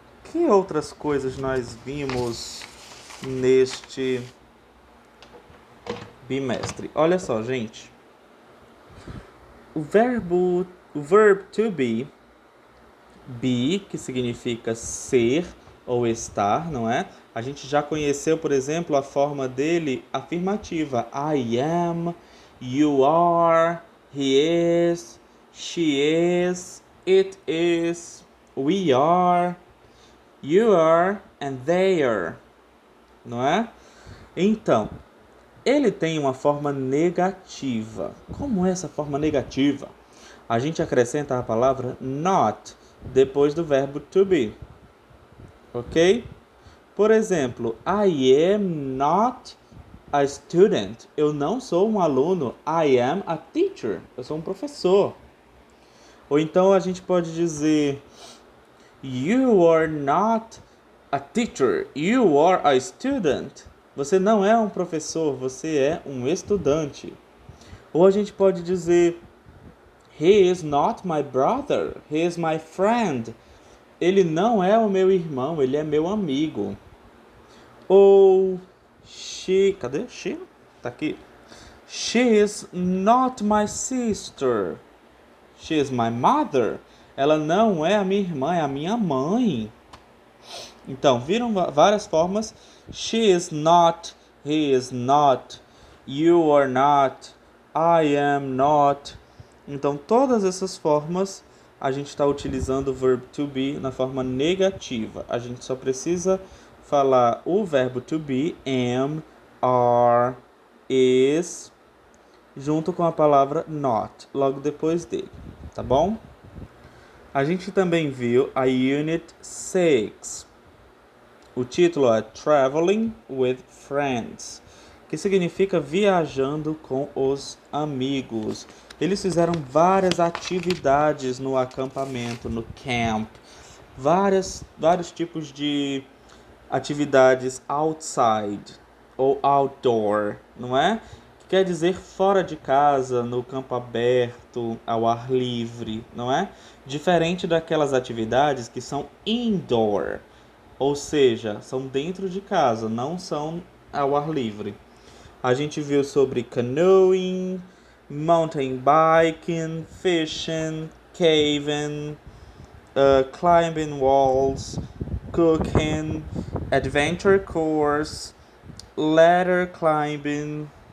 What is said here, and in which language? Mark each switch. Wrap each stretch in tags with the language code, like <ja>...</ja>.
<pt>Que outras coisas nós vimos neste bimestre? Olha só, gente. O verb to be, que significa ser ou estar, não é? A gente já conheceu, por exemplo, a forma dele afirmativa.</pt> <en>I am, you are, he is, she is, it is, we are, you are and they are,</en> <pt>não é? Então, ele tem uma forma negativa. Como é essa forma negativa? A gente acrescenta a palavra not depois do verbo to be.</pt> <en>Ok?</en> <pt>Por exemplo,</pt> <en>I am not a student.</en> <pt>Eu não sou um aluno.</pt> <en>I am a teacher.</en> <pt>Eu sou um professor. Ou então a gente pode dizer</pt> <en>you are not a teacher. You are a student.</en> <pt>Você não é um professor, você é um estudante. Ou a gente pode dizer</pt> <en>he is not my brother. He is my friend.</en> <pt>Ele não é o meu irmão, ele é meu amigo. Ou cadê? She? Tá aqui.</pt> <en>She is not my sister. She is my mother.</en> <pt>Ela não é a minha irmã, é a minha mãe. Então, viram várias formas.</pt> <en>She is not, he is not, you are not, I am not.</en> <pt>Então, todas essas formas a gente está utilizando o verbo to be na forma negativa. A gente só precisa falar o verbo to be, am, are, is, junto com a palavra not, logo depois dele, tá bom? A gente também viu a Unit 6. O título é Traveling with Friends, que significa viajando com os amigos. Eles fizeram várias atividades no acampamento, no camp. Vários tipos de atividades outside ou outdoor, não é? Que quer dizer fora de casa, no campo aberto, ao ar livre, não é? Diferente daquelas atividades que são indoor, ou seja, são dentro de casa, não são ao ar livre. A gente viu sobre</pt> <en>canoeing, mountain biking, fishing, caving, climbing walls, cooking, adventure course, ladder climbing,</en>